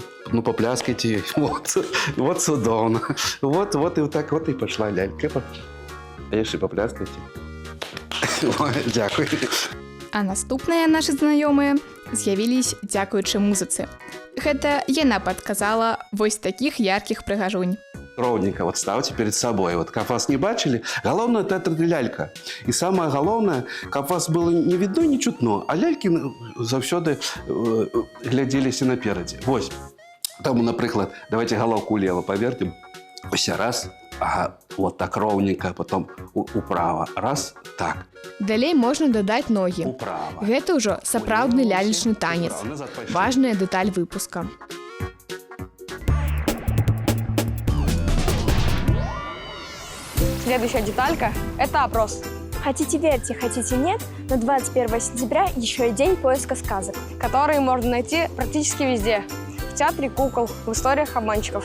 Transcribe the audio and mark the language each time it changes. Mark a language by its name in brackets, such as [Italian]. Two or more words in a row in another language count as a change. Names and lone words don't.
[Belarusian] Ну, попляскайте, вот цудоўна. Вот і так, вот і пашла лялька. А яшчэ попляскайте. Дзякуй. А наступныя нашы знаёмыя з'явілись дзякуючы музыцы. Гэта яна падказала вось такіх яркіх прыгажунь. [Russian] Ровненько вот ставьте перед собой. Вот как вас не бачили, главное это лялька. И самое главное, как вас было не видно, не чутно, [Belarusian] а ляльки заўсёды глядзеліся наперадзе. Вось. [Ukrainian] Тому, наприклад, давайте головку влево повертим. Ось раз. [Russian] Ага, вот так ровненько, потом управо. Раз, так. [Belarusian] Далей можна дадаць ногі. Управо. Гэта ўжо сапраўдны лялечны танец. Важная дэталь выпуска. [Russian] Следующая деталька – это опрос, Хотите верьте, хотите нет, но 21 сентября еще и день поиска сказок. который можно найти практически везде. В театре кукол, в историях обманщиков.